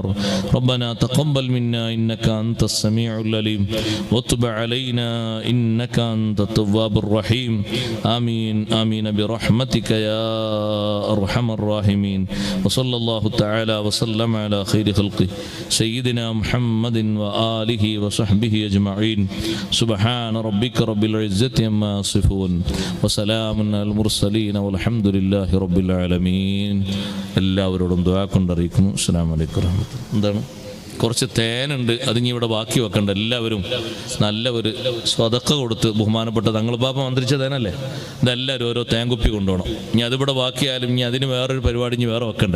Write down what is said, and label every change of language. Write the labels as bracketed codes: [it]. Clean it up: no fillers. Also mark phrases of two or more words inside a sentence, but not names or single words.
[ar] ربنا تقبل منا إنك أنت السميع العليم وتب علينا إنك أنت التواب الرحيم. آمين آمين برحمتك يا أرحم الراحمين. وصلى الله تعالى وسلم على خير خلقه سيدنا محمد وآله وصحبه أجمعين. سبحان ربك رب العزة عما يصفون وسلام على المرسلين والحمد لله رب العالمين. [ml] എല്ലാവരോടും ദുആ കൊണ്ടറിയിക്കുന്നു. [ar] السلام عليكم ورحمة الله. [ml] എന്താണ് കുറച്ച് തേനുണ്ട്, അതിനി ഇവിടെ ബാക്കി വെക്കണ്ട. എല്ലാവരും നല്ല ഒരു സ്വതക്ക കൊടുത്ത്, ബഹുമാനപ്പെട്ട തങ്ങൾ പാപ്പ മന്ത്രിച്ച തേനല്ലേ, ഇതെല്ലാവരും ഓരോ തേൻകുപ്പി കൊണ്ടുപോകണം. ഇനി അതിവിടെ ബാക്കിയാലും ഇനി അതിന് വേറൊരു പരിപാടി ഇനി വേറെ വെക്കണ്ടേ.